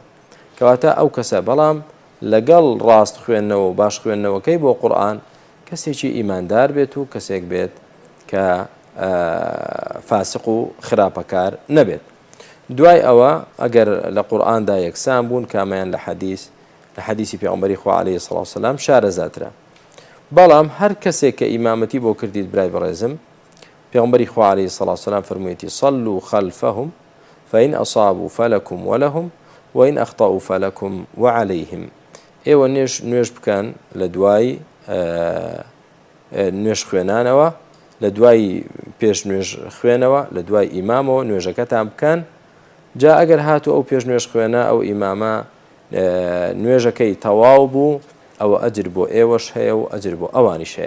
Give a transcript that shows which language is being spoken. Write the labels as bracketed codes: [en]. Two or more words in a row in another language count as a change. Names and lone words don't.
[ckb] کەواتە ئەو کەسە بەڵام لەگەڵ ڕاست خوێندنەوە و باش خوێندنەوەکەی بۆ قورئان کەسێکی ئیماندار بێت و کەسێک بێت کە فاسق و خراپەکار نەبێت. دوای ئەوە ئەگەر لە قورئاندا یەکسان بوون کامیان لە حەدیسی پێغەمبەری خوا [ar] عەلەیهی سەڵاتو وەسەلام [ckb] شارەزاترە. بەڵام هەر کەسێک کە ئیمامەتی بۆ کردیت برای بەڕێزم، پێغەمبەری خوا [ar] عەلەیهی سەڵاتو وەسەلام فەرموویەتی صەلوا خەلفەهم فإن أصابوا فلكم ولهم وإن أخطأوا فلكم وعليهم. [ckb] ئێوە نوێژ بکەن لە دوای نوێژ خوێنانەوە، لە دوای پێش نوێژ خوێنەوە، لە دوای ئیمامەوە نوێژەکەتان بکەن. جا ئەگەر هاتوو ئەو پێش نوێژ خوێنە ئەو ئیمامە نوێژەکەی تەواو بوو، ئەوە ئەجر بۆ ئێوەش هەیە و ئەجر بۆ ئەوانیش هەیە.